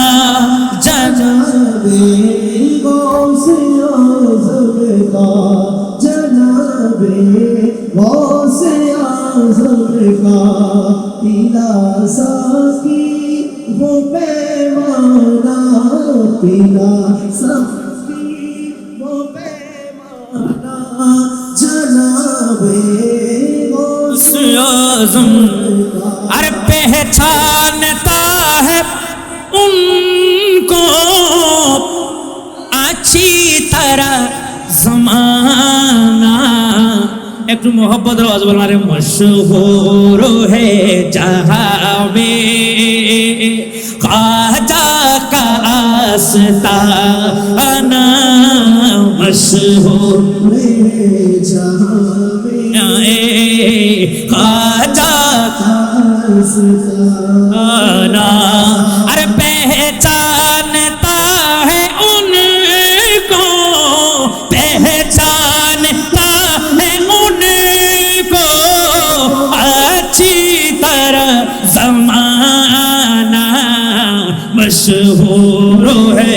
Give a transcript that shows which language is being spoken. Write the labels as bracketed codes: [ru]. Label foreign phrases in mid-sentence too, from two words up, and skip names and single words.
[ur] جناب غوث اعظم کا جناب غوث اعظم کا پیلا ساقی وہ پیمانہ پیلا ساقی وہ پیمانہ جناب غوث اعظم ارے پہچانتا ہے ان کو اچھی طرح زمانہ [bn] একটু মোহব্বত আওয়াজ বলুন [ur] ارے مشہور ہے جہاں میں خواجہ کا آستانہ مشہور ہے جہاں میں خواجہ کا آسمانا ارے پہچانتا ہے ان کو پہچانتا ہے ان کو اچھی طرح زمانہ مشہور ہے